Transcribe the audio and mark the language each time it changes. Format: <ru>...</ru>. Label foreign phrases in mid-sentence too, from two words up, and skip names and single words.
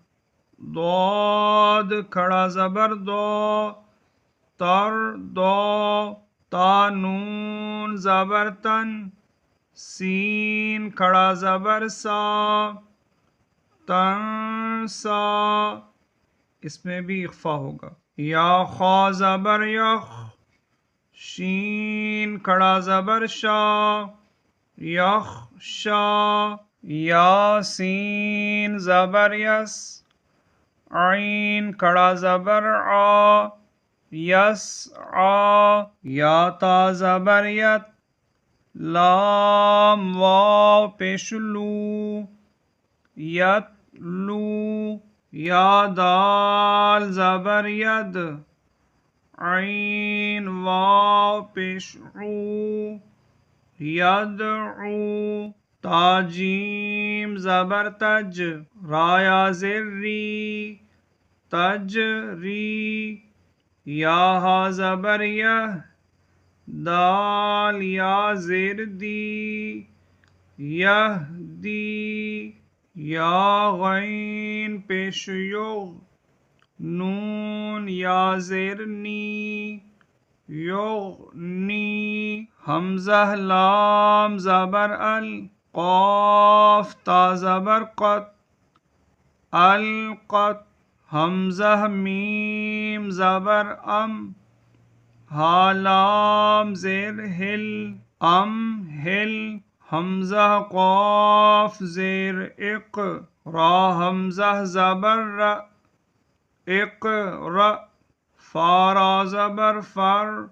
<ur>ضاد کھڑا زبر دو تر دو تا نون زبر تن سین کھڑا زبر سا تن سا اس میں بھی اخفا ہوگا یا خا زبر یخ شین کھڑا زبر شا یخ شا یا سین زبر یس عین کھڑا زبر آ یس آ یا تا زبر یت لام واو پیش لو یت لو یا دال زبر ید عین واو پیش عو یدعو تا جیم زبر تج را یا زر ری تج ری یا ہا زبر یہ دال یا زیر دی یہ دی یا غین پیش یغ نون یا زیر نی یغنی حمزہ لام زبر ال قاف تا زبر قط القط حمزہ میم زبر ام ہا لام زیر ہل ام ہل حمزہ قاف زیر اق را حمزہ زبر ر اقرأ فارا زبر فر</ur>